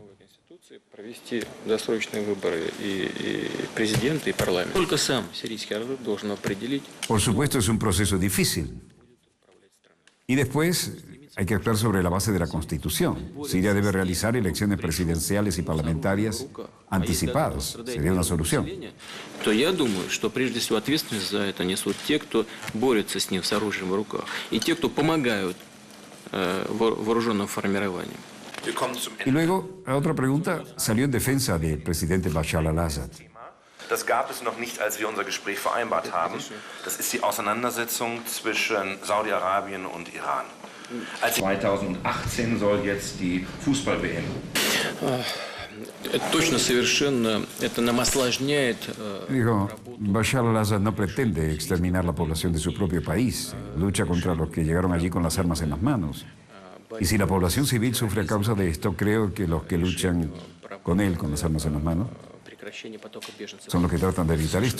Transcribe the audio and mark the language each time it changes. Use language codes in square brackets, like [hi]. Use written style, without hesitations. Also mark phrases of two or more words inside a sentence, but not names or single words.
[es] Por supuesto, es un proceso difícil. Y después hay que actuar sobre la base de la Constitución. Siria debe realizar elecciones presidenciales y parlamentarias anticipadas. Sería una solución. [ru] Я думаю, что прежде всего ответственность за это несут те, кто борется с ним с оружием в руках, и те, кто помогают вооруженным формированиям. [es] Y luego, a otra pregunta salió en defensa del presidente Bashar al-Assad. [de] Das gab es noch nicht, als wir unser Gespräch vereinbart haben. Das ist die Auseinandersetzung zwischen Saudi-Arabien und Iran. 2018 soll jetzt die Fußball-WM. [ru] Точно, совершенно. Это нам осложняет. [es] Dijo: Bashar al-Assad no pretende exterminar la población de su propio país. Lucha contra los que llegaron allí con las armas en las manos. Y si la población civil sufre a causa de esto, creo que los que luchan con él, con las armas en las manos, son los que tratan de evitar esto.